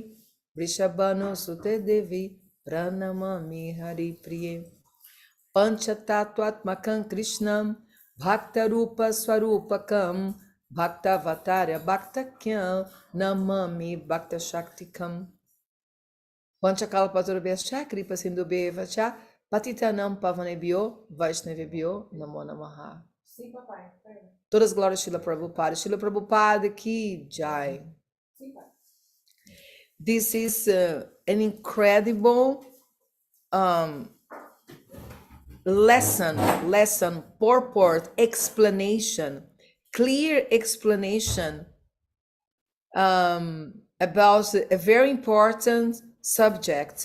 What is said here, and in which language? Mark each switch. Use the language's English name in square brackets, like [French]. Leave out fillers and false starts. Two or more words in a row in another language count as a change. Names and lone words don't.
[Sanskrit] वृषभानु सुते देवि प्रणमामि हरि प्रिये पञ्चतत्त्वात्मकं कृष्णं भक्त रूप स्वरूपकम् भक्त वतार्य भक्ताख्यम् नमामि भक्त शक्तिकम् पञ्चकल्पतरुभ्यश्च कृपा सिन्धुभ्येवच पतितानां पावनेभ्यो वैष्णवेभ्यो नमो नमः. [Portuguese] Sim, papai. Pera. Todas as glórias Srila Prabhupada. [Hindi] श्रील प्रभुपाद की जय. [Portuguese] Sim, pai. [English] This is an incredible lesson, purport, explanation, clear explanation about a very important subject.